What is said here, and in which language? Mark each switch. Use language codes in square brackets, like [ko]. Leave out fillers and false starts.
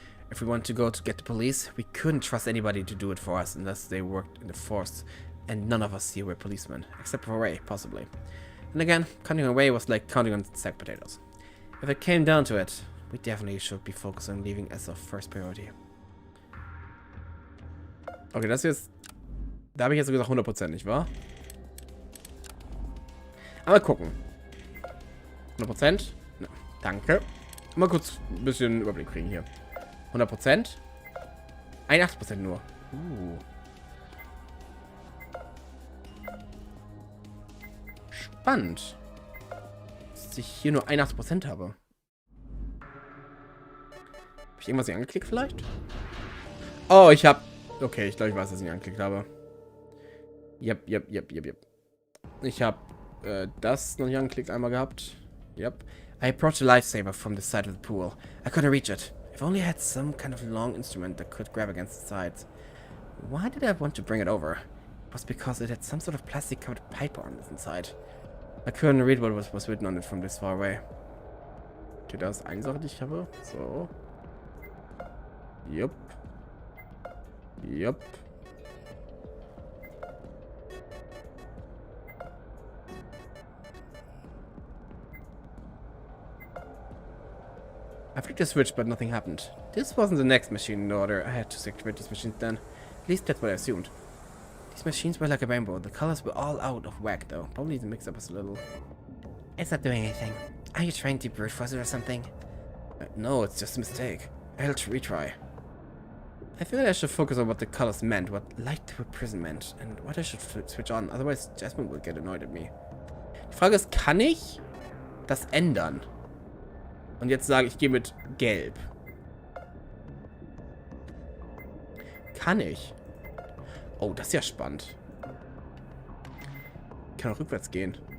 [en] If we want to go to get the police, we couldn't trust anybody to do it for us unless they worked in the force, and none of us here were policemen, except for Ray, possibly. And again, counting on Ray was like counting on sack potatoes. If it came down to it, we definitely should be focused on leaving as our first priority. [de] Okay, das jetzt... Da habe ich jetzt gesagt 100%, nicht wahr? Aber gucken. 100%? Na, danke. Mal kurz ein bisschen Überblick kriegen hier. 100%? 81% nur. Spannend. Dass ich hier nur 81% habe. Habe ich irgendwas nicht angeklickt vielleicht? Oh, ich habe... Okay, ich glaube, ich weiß, dass ich nicht angeklickt habe. Yep. Ich habe das noch nicht angeklickt einmal gehabt. [en] Yep. I approached a lifesaver from the side of the pool. I couldn't reach it. If only I had some kind of long instrument that could grab against the sides. Why did I want to bring it over? It was because it had some sort of plastic-covered pipe on the inside. I couldn't read what was written on it from this far away. [de] Okay, das ist eine Sache, die ich habe. [en] So. Yup. I flicked the switch, but nothing happened. This wasn't the next machine in order. I had to activate these machines then. At least that's what I assumed. These machines were like a rainbow. The colors were all out of whack, though. Probably the mix-up was a little... It's not doing anything. Are you trying to brute force it or something? No, it's just a mistake. I'll retry. I feel I should focus on what the colors meant, what light represent, and what I should switch on. Otherwise, Jasmine will get annoyed at me. [de] Die Frage ist, kann ich das ändern? Und jetzt sage ich, gehe mit Gelb. Kann ich? Oh, das ist ja spannend. Ich kann auch rückwärts gehen.